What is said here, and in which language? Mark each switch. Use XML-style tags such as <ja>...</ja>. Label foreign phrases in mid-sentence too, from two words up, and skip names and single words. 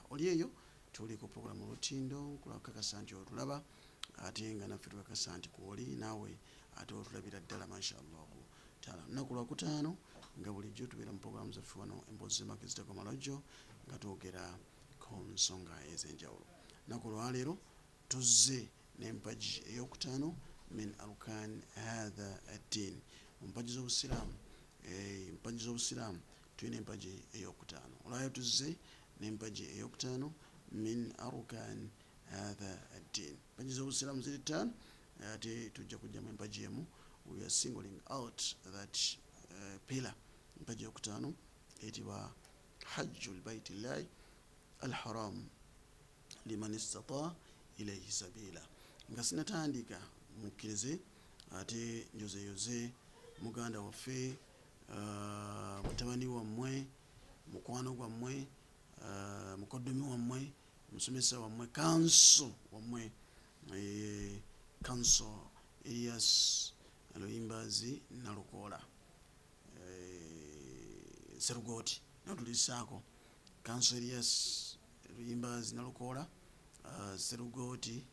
<lg>Oli eyo tuli ku programu olutindo kulakakasa nti otulaba ate nga naffe tukakasa nti kwoli naawe ate otulabira ddala</lg> <ar>ما شاء الله تعالى.</ar> <lg>Lunaku lwakutaano nga bulijjo tubeera mu programu zaffe wano emboozi z'emaka ezitako malojjo nga twogera ku nsonga ez'enjawulo. Lunaku lwaleero tuzze n'empagi ey'okutaano</lg> <ar>من أركان هذا الدين.</ar> <lg>Mu mpagi z'obusiraamu tulina empagi ey'okutaano. Olwayo tuzze n'empagi ey'okutaano</lg> <ar>من أركان هذا الدين.</ar> <lg>Empagi z'obusiraamu ziri ttaano ate tujja kujjamu empagi emu.</lg> <en>We are singling out that pillar.</en> <lg>Empagi ey'okutaano eyitibwa</lg> <ar>حج بيت الله الحرام لمن استطاع إليه سبيلا.</ar> <lg>Nga sinatandika mukkirize ate njozeyoze muganda waffe mutabani wammwe mukwano gwammwe mukoddomi wammwe musomesa wammwe kanso wammwe kanso Elias Luyimbazi Nalukoola Serugoti natulisaako kanso Elias Luyimbazi Nalukoola Serugoti</lg>